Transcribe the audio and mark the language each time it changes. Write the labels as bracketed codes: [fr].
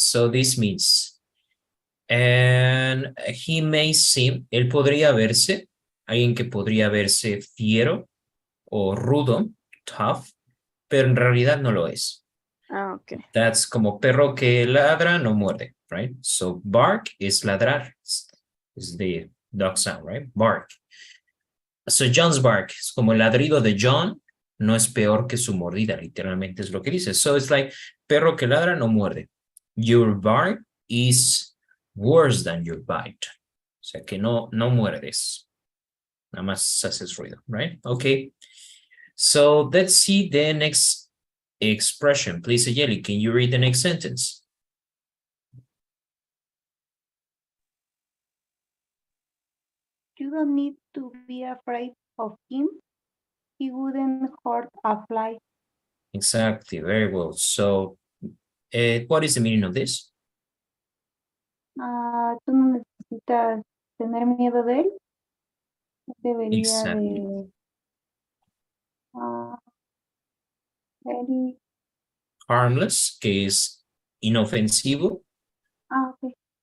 [en] So this means, and he may seem, [es] él podría verse, alguien que podría verse fiero o rudo, tough, pero en realidad no lo es. [en] Okay. [es] That's como perro que ladra, no muerde, right? [en] So bark is ladrar, is the dog sound, right? Bark. So John's bark [es] es como el ladrido de John, no es peor que su mordida, literalmente es lo que dice. [en] So it's like, [es] perro que ladra, no muerde. [en] Your bark is worse than your bite. [es] O sea que no muerdes. Nada más haces ruido, right? [en] Okay. So let's see the next expression. Please, Ayeli, can you read the next sentence? You don't need to be afraid of him. He wouldn't hurt a fly. Exactly, very well. So, what is the meaning of this? [es] Tú no necesitas tener miedo de él. Debería [en] Exactly. [es] de... él... Harmless, que es inofensivo. [en] Ok.